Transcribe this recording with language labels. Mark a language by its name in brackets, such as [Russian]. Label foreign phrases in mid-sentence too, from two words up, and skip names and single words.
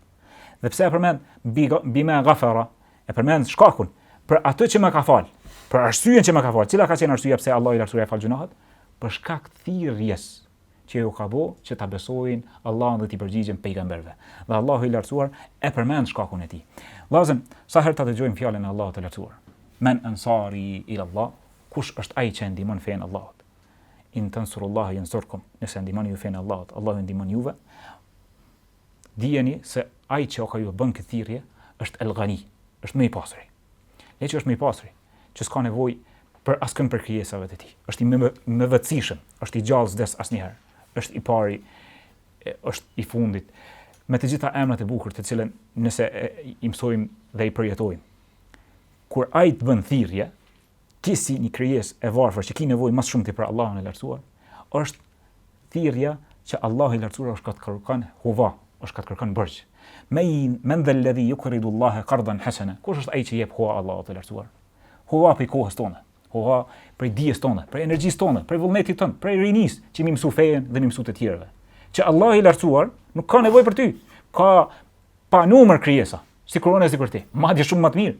[Albanian] Dhe pse e përmend [Arabic] بما غفر, [Albanian] e përmend shkakun për atë që më ka fal, për arsyeën që më ka fal. Cila ka qenë arsyeja pse Allahu i lartësuar e fal gjunahet? Për shkak të thirrjes që ju ka bëu që ta besojnë Allahun dhe t'i përgjigjen pejgamberëve. Dhe Allahu i lartësuar e përmend shkakun e tij. Vllazën, sa herë ta dëgjojmë fjalën e Allahut të lartësuar? [Arabic] من أنصاري إلى الله, [Albanian] kush është ai që ndihmon fen Allahut? [Arabic] إن تنصروا الله ينصركم, [Albanian] nëse ndihmoni ju fen Allahut, Allahu ndihmon juve. Dijeni se ai që ka ju bën këtë thirrje është El-Ghani, është më i pastri. Ne që është më i pastri, që s'ka nevojë për askën për krijesave të tij. Është i më vëtësishëm, është i gjallë s'des asnjëherë, është i pari, është i fundit, me të gjitha emrat e bukur të cilën nëse i mësojmë dhe i përjetojmë. Kur ai të bën thirrje, ti si një krijesë e varfër që ki nevojë më shumë ti për Allahun e lartësuar, është thirrja që Allahu i lartësuar është ka të kërkon huva, është ka të kërkon bërgjë. [Arabic] من ذا الذي يقرض الله قرضا حسنا. [Albanian] Kush është ai që jep huva Allahut të lartësuar? Huva për kohës tonë, huva për dijes tonë, për energjisë tonë, për vullnetit tonë, për rinisë që mi mësu fejen dhe mi mësu të tjerëve. Që Allahu i lartësuar nuk ka nevojë për ty. Ka pa numër krijesa, sikur unë sikur ti, madje shumë më të mirë.